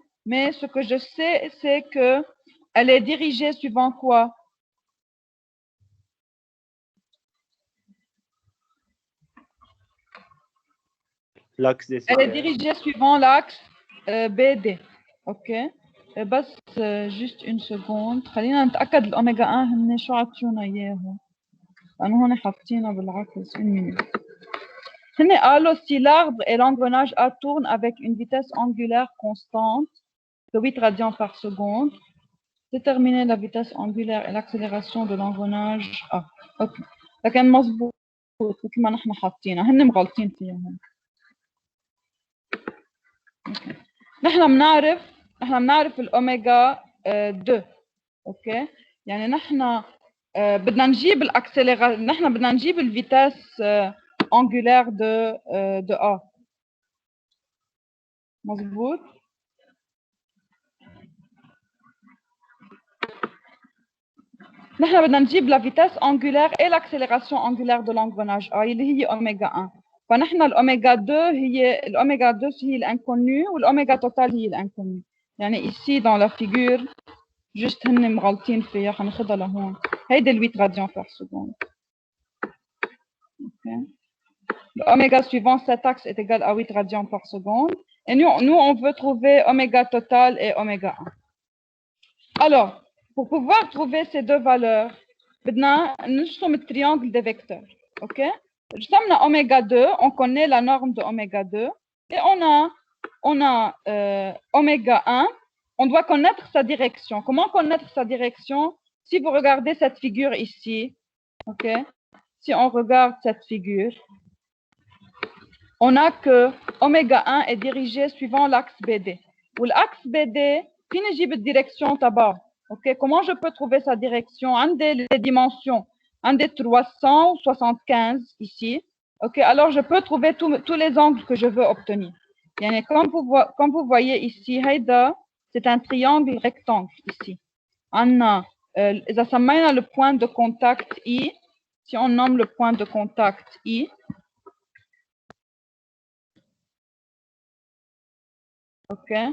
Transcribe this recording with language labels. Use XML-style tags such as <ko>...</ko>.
<fr>Mais ce que je sais, c'est qu'elle est dirigée suivant quoi? L'axe des Y. Elle est dirigée suivant l'axe BD. OK? بس juste une seconde.</fr> <ar>خلينا نتأكد الأوميجا 1 هن شو عطيونا إياها. لأنه هون حاطينها بالعكس.</ar> <fr>Une minute.</fr> <ar>هن قالوا</ar> <fr>si l'arbre et l'engrenage A tournent avec une vitesse angulaire constante de 8 radians par seconde, déterminer la vitesse angulaire et l'accélération de l'engrenage A. OK.</fr> <ar>لكن مظبوط مثل ما نحن حاطينها. هن مغلطين فيها هون. نحن بنعرف الاوميجا 2. اوكي يعني نحن بدنا نجيب الاكسليراسيون نحن بدنا نجيب الفيتاس انجولير دو ا مظبوط نحن بدنا نجيب</ar> <fr>la vitesse angulaire et l'accélération angulaire de l'engrenage A</fr> <ar>اللي هي</ar> <fr>oméga 1.</fr> <ar>فنحن الأوميغا 2 هي الأوميغا 2 هي الانكونو والأوميغا توتال هي الانكونو. يعني</ar> <fr>ici dans la figure juste</fr> <ar>هن مغلطين فيها حناخدها لهون.</ar> <fr>هيدي ال 8 radians par seconde. Okay. L'oméga suivant cet axe est égal à 8 radians par seconde. Et nous on veut trouver oméga total et oméga 1. Alors, pour pouvoir trouver ces deux valeurs,</fr> <ar>بدنا نرسم</ar> <fr>le triangle des vecteurs. OK? رسمنا oméga 2, on connaît la norme de oméga 2. Et on a oméga 1, on doit connaître sa direction. Comment connaître sa direction? Si vous regardez cette figure ici, OK? Si on regarde cette figure, on a que oméga 1 est dirigé suivant l'axe BD.</fr> <ar>Ou l'axe BD, في نجيب الديركسيون تبعه. OK?</ar> <fr>Comment je peux trouver sa direction? Un des les dimensions, un des 375 ici. OK? Alors je peux trouver tous les angles que je veux obtenir. يعني comme vous voyez ici, هيدا c'est un triangle rectangle ici.</fr> <ar>عنا إذا سمينا</ar> <fr>le point de contact I, si on nomme le point de contact I, OK.</fr>